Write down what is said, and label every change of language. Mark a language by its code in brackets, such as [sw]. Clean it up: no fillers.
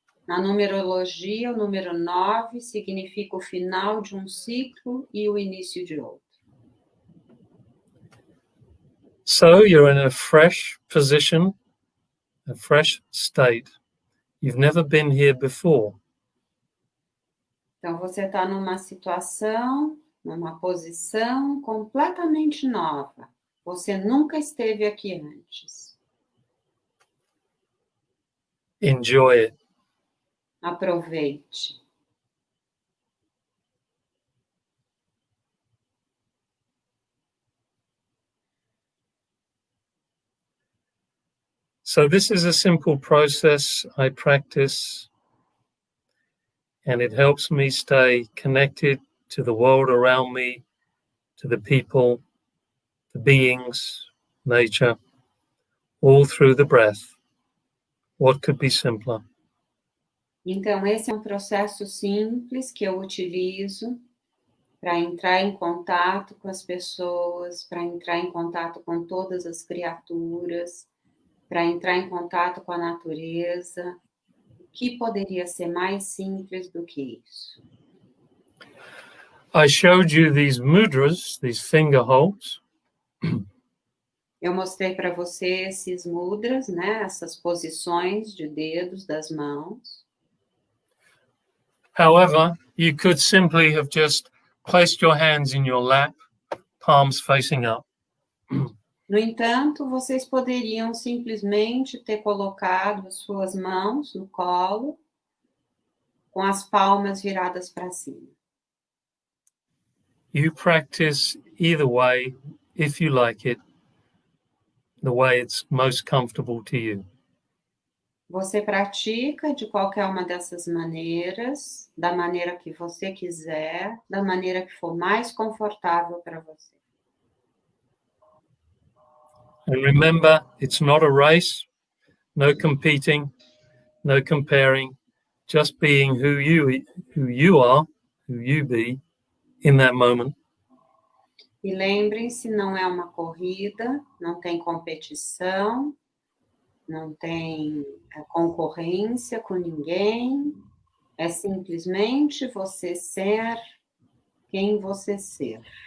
[pt] Na numerologia, o número 9 significa o final de um ciclo e o início de outro. [en] So you're in a fresh position, a fresh state. You've never been here before. [pt] Então, você está numa situação, numa posição completamente nova. Você nunca esteve aqui antes. [en] Enjoy it. [pt] Aproveite. [en] So this is a simple process I practice, and it helps me stay connected to the world around me, to the people, the beings, nature, all through the breath. What could be simpler? [pt] Então, esse é um processo simples que eu utilizo para entrar em contato com as pessoas, para entrar em contato com todas as criaturas, para entrar em contato com a natureza. O que poderia ser mais simples do que isso? [en] I showed you these mudras, these finger holds. [pt] Eu mostrei para você esses mudras, né? Essas posições de dedos das mãos. [en] However, you could simply have just placed your hands in your lap, palms facing up. [pt] No entanto, vocês poderiam simplesmente ter colocado as suas mãos no colo, com as palmas viradas para cima. [en] You practice either way, if you like it, the way it's most comfortable to you. [pt] Você pratica de qualquer uma dessas maneiras, da maneira que você quiser, da maneira que for mais confortável para você. [en] And remember, it's not a race, no competing, no comparing, just being who you are, who you be in that moment. [pt] E lembrem-se, não é uma corrida, não tem competição, não tem concorrência com ninguém, é simplesmente você ser quem você ser.